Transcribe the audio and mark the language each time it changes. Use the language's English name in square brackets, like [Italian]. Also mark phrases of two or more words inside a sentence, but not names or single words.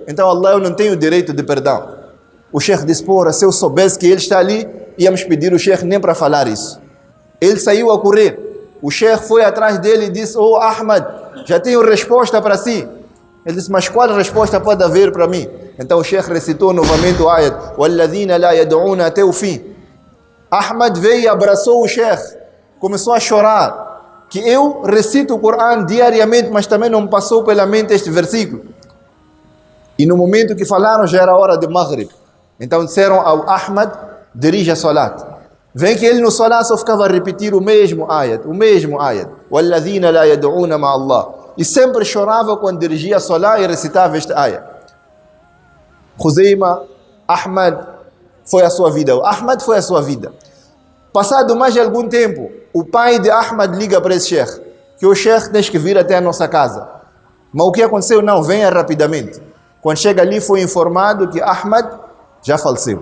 [Portuguese] Então Allah, eu não tenho direito de perdão. O Sheikh disse: porra, se eu soubesse que ele está ali, íamos pedir o Sheikh nem para falar isso. Ele saiu a correr. O Sheikh foi atrás dele e disse: oh Ahmad, já tenho resposta para si. Ele disse: mas qual resposta pode haver para mim? Então o Sheikh recitou novamente o ayat: [Arabic] وَالَّذِينَ لَا يَدْعُونَ [Portuguese] até o fim. Ahmad veio e abraçou o Sheikh, começou a chorar, que eu recito o Corão diariamente, mas também não passou pela mente este versículo. E no momento que falaram, já era hora de Maghrib. Então disseram ao Ahmad: dirija a salat. Vem que ele no salat só ficava a repetir o mesmo ayat, [Arabic] وَالَّذِينَ لَا يَدْعُونَ مَعَ اللَّهِ. [Portuguese] E sempre chorava quando dirigia a salat e recitava este ayat. Khuzaima, Ahmad foi a sua vida. O Ahmad foi a sua vida. Passado mais de algum tempo, o pai de Ahmad liga para esse Sheikh, que o Sheikh tem que vir até a nossa casa. Mas o que aconteceu? Não, venha rapidamente. Quando chega ali, foi informado que Ahmad já faleceu.